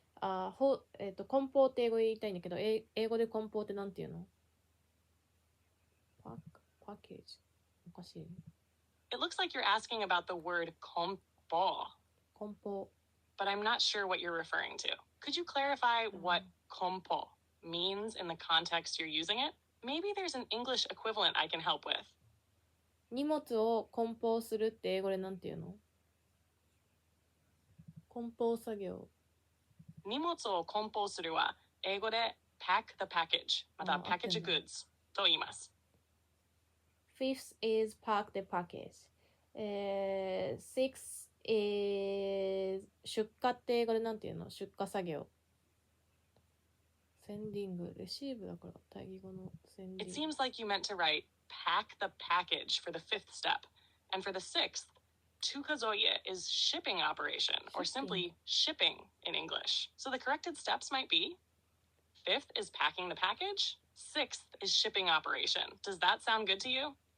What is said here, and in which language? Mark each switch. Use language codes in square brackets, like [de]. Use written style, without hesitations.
[ja] 梱包って英語で言いたいんだけど、英語で梱包ってなんていうの？パッケージ。おかしい。 [en] It looks like you're asking about the word 梱包. But I'm not sure what you're referring to. Could you clarify what 梱包 means in the context you're using it? Maybe there's an English equivalent I can help with. [ja] 荷物を梱包するって英語でなんていうの？梱包作業。荷物を梱包するは英語で [en] pack the package [ja] また [en] package goods [ja] と言います。 [en] Fifth is pack the package. Sixth is [ja] 出荷って英語でなんていうの？出荷作業。センディング、レシーブだから対義語のセンディング。 [en] It seems like you meant to write pack the package for the 5th step. And for the 6th, 2kazoye is shipping operation or simply shipping in English. So the corrected steps might be 5th is packing the package. 6th is shipping operation. Does that sound good to you?